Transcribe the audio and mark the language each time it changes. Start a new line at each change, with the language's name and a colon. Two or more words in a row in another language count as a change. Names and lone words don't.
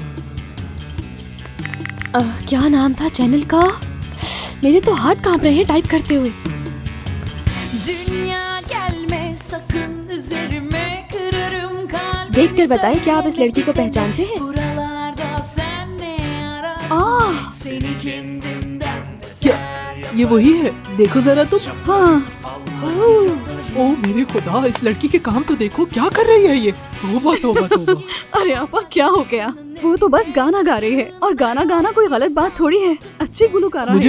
Hindi: क्या नाम था चैनल का? मेरे तो हाथ कांप रहे हैं टाइप करते हुए।
Turkish: dünya gelme sakın üzerime, kırarım kalbimi.
Hindi: देखकर बताएं, क्या आप इस लड़की को पहचानते हैं?
Turkish: Buralarda sen ne ararsın? Seni kendimden
Hindi: क्या ये वही है? देखो जरा तुम। हाँ। ओ मेरे खुदा, इस लड़की के काम तो देखो, क्या कर रही है ये। तौबा तौबा तौबा। अरे आपा, क्या हो गया? वो तो बस गाना गा रही है, और गाना गाना कोई गलत बात थोड़ी है। अच्छी गुलकारा है।